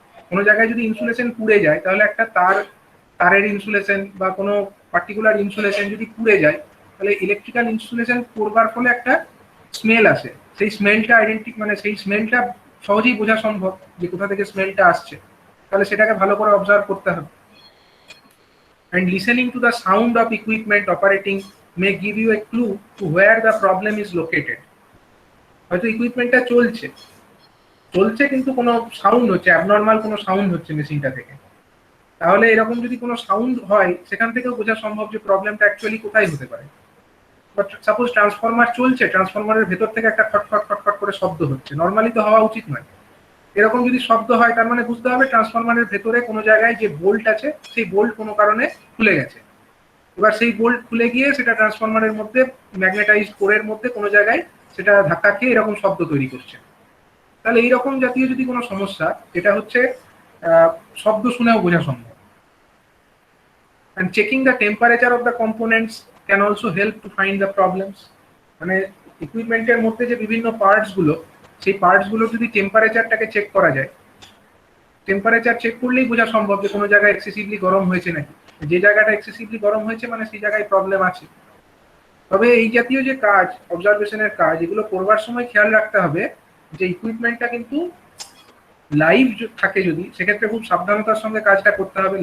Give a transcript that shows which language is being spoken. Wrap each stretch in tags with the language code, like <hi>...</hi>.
<bn>কোনো জায়গায় যদি ইনসুলেশন পুড়ে যায়, তাহলে একটা তারের ইনসুলেশন বা কোনো পার্টিকুলার ইনসুলেশন যদি পুড়ে যায়, তাহলে ইলেকট্রিক্যাল ইনসুলেশন পড়বার ফলে একটা স্মেল আসে। সেই স্মেলটা মানে সেই স্মেলটা সহজেই বোঝা সম্ভব যে কোথা থেকে স্মেলটা আসছে, তাহলে সেটাকে ভালো করে অবজার্ভ করতে হবে।</bn> <en>and listening to the sound of equipment operating may give you a clue to where the problem is located.</en> <bn>হয়তো ইকুইপমেন্টটা চলছে চলছে কিন্তু কোনো সাউন্ড হচ্ছে, অ্যাবনর্মাল কোনো সাউন্ড হচ্ছে মেশিনটা থেকে। তাহলে এরকম যদি কোনো সাউন্ড হয় সেখান থেকেও বোঝা সম্ভব যে প্রবলেমটা অ্যাকচুয়ালি কোথায় হতে পারে। বাট সাপোজ ট্রান্সফরমার চলছে, ট্রান্সফরমারের ভেতর থেকে একটা খটখট খটখট করে শব্দ হচ্ছে, নর্মালি তো হওয়া উচিত নয়। এরকম যদি শব্দ হয় তার মানে বুঝতে হবে ট্রান্সফরমারের ভেতরে কোনো জায়গায় যে বোল্ট আছে সেই বোল্ট কোনো কারণে খুলে গেছে। এবার সেই বোল্ট খুলে গিয়ে সেটা ট্রান্সফরমারের মধ্যে ম্যাগনেটাইজড কোরের মধ্যে কোনো জায়গায় সেটা ধাক্কা খেয়ে এরকম শব্দ তৈরি করছে। তাহলে এইরকম জাতীয় যদি কোনো সমস্যা, এটা হচ্ছে শব্দ শুনেও বোঝা সম্ভব।</bn> <en>And checking the temperature of the components can also help to find the problems.</en> <bn>মানে ইকুইপমেন্টের মধ্যে যে বিভিন্ন পার্টস গুলো, সেই পার্টস গুলো যদি টেম্পারেচারটাকে চেক করা যায়, টেম্পারেচার চেক করলেই বোঝা সম্ভব যে কোনো জায়গায় এক্সেসিভলি গরম হয়েছে নাকি। যে জায়গাটা এক্সেসিভলি গরম হয়েছে মানে সেই জায়গায় প্রবলেম আছে। তবে এই জাতীয় যে কাজ, অবজারভেশনের কাজ, এগুলো করবার সময় খেয়াল রাখতে হবে যে ইকুইপমেন্টটা কিন্তু লাইভ থাকে, যদি সেক্ষেত্রে খুব সাবধানতার সঙ্গে কাজটা করতে হবে।</bn>